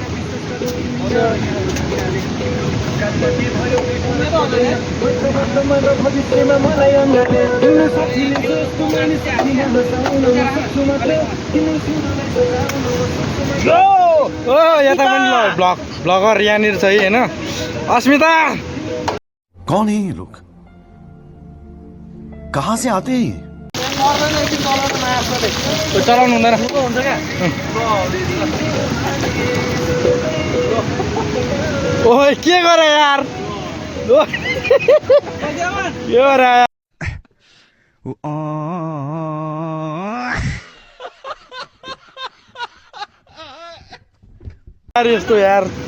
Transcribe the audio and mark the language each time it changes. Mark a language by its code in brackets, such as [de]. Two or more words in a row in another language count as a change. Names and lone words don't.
[ne] ओ यता पनि ब्लगर यहाँनिर छ होइन। अस्मिता, [hi] कौन है ये लोग, कहाँ से आते हैं? [ne] चलाउनु हुँदैन। ओइ के गरे यार, के गरे यार यस्तो यार।